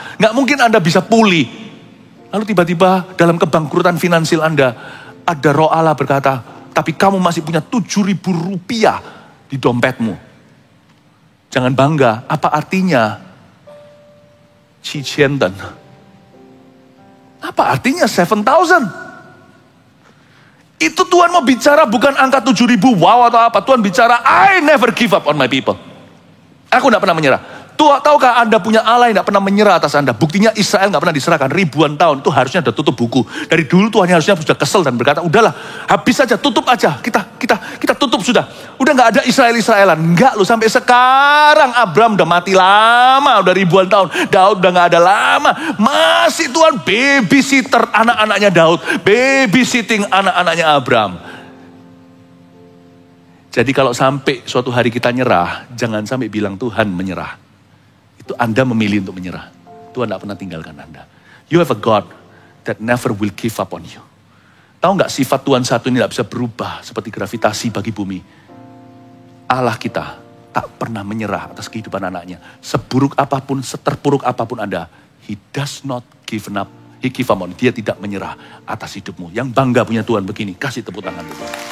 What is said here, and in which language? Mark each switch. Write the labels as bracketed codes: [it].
[id] Gak mungkin Anda bisa pulih. Lalu tiba-tiba dalam kebangkrutan finansial Anda, ada roh Allah berkata, tapi kamu masih punya 7.000 rupiah di dompetmu. Jangan bangga, apa artinya? Cichienten. Apa artinya 7,000? Itu Tuhan mau bicara bukan angka 7.000 wow atau apa. Tuhan bicara, [en] I never give up on my people. [id] Aku tidak pernah menyerah. Tahukah Anda punya Allah yang tidak pernah menyerah atas Anda? Buktinya Israel tidak pernah diserahkan ribuan tahun. Itu harusnya sudah tutup buku. Dari dulu Tuhan harusnya sudah kesel dan berkata, udahlah, habis saja, tutup aja. Kita tutup sudah. Udah nggak ada Israelan. Enggak loh, sampai sekarang Abraham udah mati lama, udah ribuan tahun. Daud udah nggak ada lama. Masih Tuhan babysitter anak-anaknya Daud, babysitting anak-anaknya Abraham. Jadi kalau sampai suatu hari kita nyerah, jangan sampai bilang Tuhan menyerah. Itu Anda memilih untuk menyerah. Tuhan tidak pernah tinggalkan Anda. [en] You have a God that never will give up on you. [id] Tahu nggak sifat Tuhan satu ini tidak bisa berubah seperti gravitasi bagi bumi. Allah kita tak pernah menyerah atas kehidupan anaknya. Seburuk apapun, seterpuruk apapun Anda, [en] He does not give up. He give up on. [id] Dia tidak menyerah atas hidupmu. Yang bangga punya Tuhan begini, kasih tepuk tangan dulu.